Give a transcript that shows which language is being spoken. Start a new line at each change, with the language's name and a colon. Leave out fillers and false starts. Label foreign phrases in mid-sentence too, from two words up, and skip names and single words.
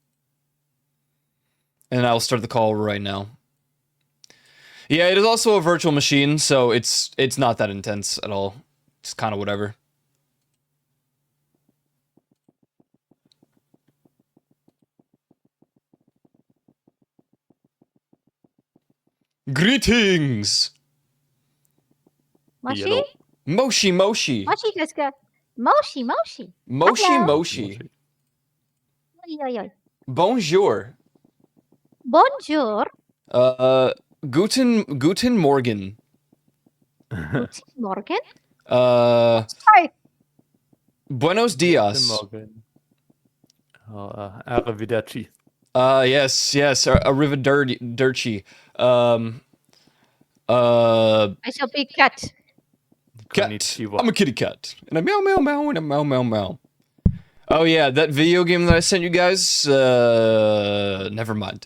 English: And I'll start the call right now. Yeah, it is also a virtual machine, so it's not that intense at all. It's kind of whatever. Greetings! Moshi? Yellow.
Japanese: Moshi Moshi. Moshi Gaska. Moshi Moshi. Moshi
English: Hello. Moshi. Oi, oi, oi. Bonjour. Bonjour.
German: Guten Morgen. Guten Morgen.
Spanish: Buenos
German: Guten
Spanish: dias.
German: Morgen. Arrivederci.
English: Yes, arrivederci. I shall be cat. Cat. Konnichiwa. I'm a kitty cat. And a meow meow meow and a meow meow meow. Oh yeah, that video game that I sent you guys, never mind.